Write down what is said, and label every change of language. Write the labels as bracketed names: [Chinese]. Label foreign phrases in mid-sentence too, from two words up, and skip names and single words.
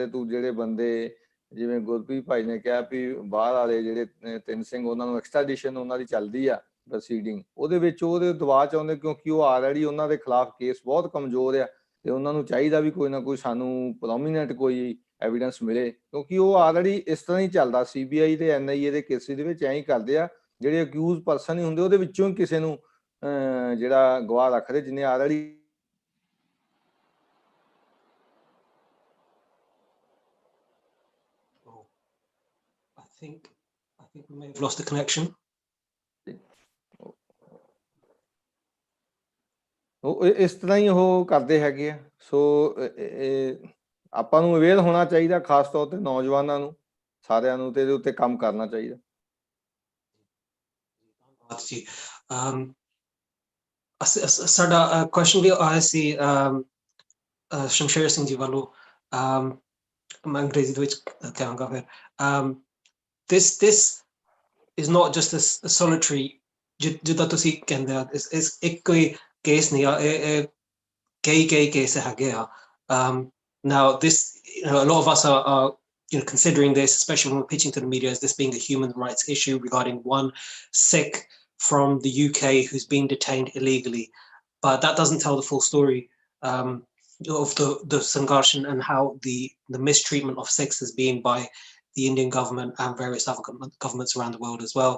[Punjabi] ਤੂੰ ਜਿਹੜੇ ਬੰਦੇ ਜਿਵੇਂ ਗੁਰਪ੍ਰੀਤ ਭਾਈ ਨੇ ਕਿਹਾ ਵੀ ਬਾਹਰ ਵਾਲੇ ਜਿਹੜੇ 3 ਸਿੰਘ ਉਹਨਾਂ ਨੂੰ ਐਕਸਟ੍ਰਾਡੀਸ਼ਨ ਉਹਨਾਂ ਦੀ ਚੱਲਦੀ ਆ ਪ੍ਰੋਸੀਡਿੰਗ, ਉਹਦੇ ਵਿੱਚ ਉਹਦੇ ਦਬਾਅ 'ਚ ਆਉਂਦੇ ਕਿਉਂਕਿ ਉਹ ਆਲਰੇਡੀ ਉਹਨਾਂ ਦੇ ਖਿਲਾਫ ਕੇਸ ਬਹੁਤ ਕਮਜ਼ੋਰ ਆ ਤੇ ਉਹਨਾਂ ਨੂੰ ਚਾਹੀਦਾ ਵੀ ਕੋਈ ਨਾ ਕੋਈ ਸਾਨੂੰ ਪ੍ਰੋਮੀਨੈਂਟ ਕੋਈ ਐਵੀਡੈਂਸ ਮਿਲੇ, ਕਿਉਂਕਿ ਉਹ ਆਲਰੇਡੀ ਇਸ ਤਰ੍ਹਾਂ ਹੀ ਚੱਲਦਾ। CBI ਤੇ NIA ਦੇ ਕੇਸਿਸ ਦੇ ਵਿੱਚ ਐਂ ਹੀ ਕਰਦੇ ਆ, ਜਿਹੜੇ [English] accused person [Punjabi] ਹੀ ਹੁੰਦੇ ਉਹਦੇ ਵਿੱਚੋਂ ਹੀ ਕਿਸੇ ਨੂੰ ਜਿਹੜਾ ਗਵਾਹ ਰੱਖਦੇ ਜਿਹਨੇ ਆਲਰੇਡੀ [English] I think we may have lost the connection. [Punjabi] ਉਹ ਇਸ ਤਰ੍ਹਾਂ ਹੀ ਉਹ ਕਰਦੇ ਹੈਗੇ ਆ। ਸੋ ਆਪਾਂ ਨੂੰ ਅਵੇਅਰ ਹੋਣਾ ਚਾਹੀਦਾ, ਖਾਸ ਤੌਰ ਤੇ ਨੌਜਵਾਨਾਂ ਨੂੰ ਸਾਰਿਆਂ ਨੂੰ, ਤੇ ਇਹਦੇ ਉੱਤੇ ਕੰਮ ਕਰਨਾ ਚਾਹੀਦਾ। ਸਾਡਾ question ਵੀ ਆਇਆ ਸੀ ਸ਼ਮਸ਼ੇਰ ਸਿੰਘ ਜੀ ਵੱਲੋਂ ਮੈਂ ਅੰਗਰੇਜ਼ੀ ਦੇ ਵਿੱਚ ਕਹਾਂਗਾ ਫਿਰ [English] this is not just a solitary [Punjabi] ਜਿੱਦਾਂ ਤੁਸੀਂ ਕਹਿੰਦੇ ਆ ਇਸ ਇੱਕ ਕੋਈ ਕੇਸ ਨਹੀਂ ਆ ਇਹ ਕਈ ਕੇਸ ਹੈਗੇ ਆ [English] now this a lot of us are considering this, especially when we're pitching to the media, as this being a human rights issue regarding one Sikh from the UK who's been detained illegally, but that doesn't tell the full story of the Sangarshan and how the mistreatment of Sikhs is being by the Indian government and various other governments around the world as well.